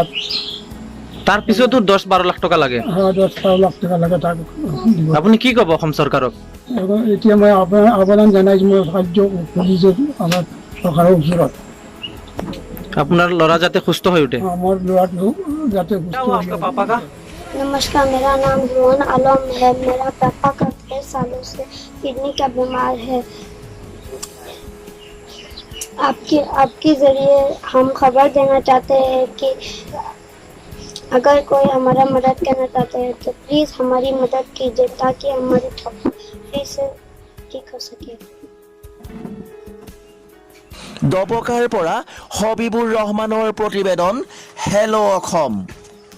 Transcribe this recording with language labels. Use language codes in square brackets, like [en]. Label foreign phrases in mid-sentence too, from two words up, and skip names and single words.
[as] তাৰ পিছতো 10-12 লাখ টকা লাগে? 10-12 লাখ টকা লাগে তাক। আপুনি কি ক'ব অসম চৰকাৰক? এতিয়া মই আবেদন জনাইছোঁ, মই সাহায্য খুজিছোঁ আমাৰ চৰকাৰৰ ওচৰত। আপোনাৰ ল'ৰা যাতে সুস্থ হৈ উঠে? মোৰ ল'ৰাটো যাতে সুস্থ হৈ উঠে। [hi] नमस्कार, मेरा नाम हुमान आलम है। मेरा पापा का 6 सालों से किडनी का बीमार है। आपके जरिए हम खबर देना चाहते हैं कि अगर कोई हमारा मदद करना चाहते हैं तो प्लीज़ हमारी मदद कीजिए ताकि हमारे पापा फिर से ठीक हो सके। [as] দবকাৰ পৰা হবিবুৰ ৰহমানৰ প্ৰতিবেদন, হেলো অসম।